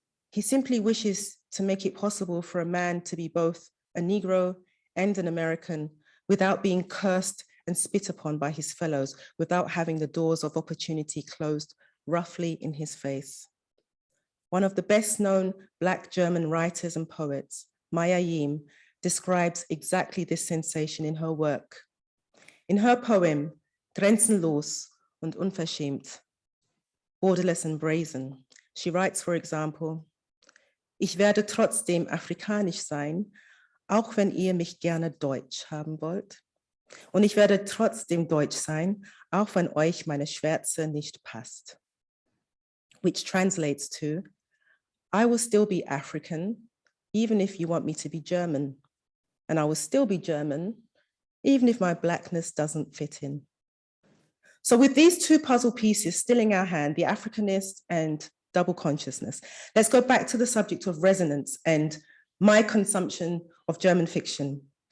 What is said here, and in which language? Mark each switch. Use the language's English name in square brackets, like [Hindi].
[English] He simply wishes to make it possible for a man to be both a Negro and an American without being cursed and spit upon by his fellows, without having the doors of opportunity closed roughly in his face. One of the best-known Black German writers and poets, Maya Yim, describes exactly this sensation in her work. In her poem, Grenzenlos und Unverschämt, Borderless and Brazen, she writes, for example, [German] ich werde trotzdem afrikanisch sein, auch wenn ihr mich gerne deutsch haben wollt. Und ich werde trotzdem deutsch sein, auch wenn euch meine Schwärze nicht passt. [English] Which translates to, I will still be African, even if you want me to be German. And I will still be German, even if my Blackness doesn't fit in. So with these two puzzle pieces still in our hand, the Africanist and double consciousness, let's go back to the subject of resonance and my consumption of German fiction.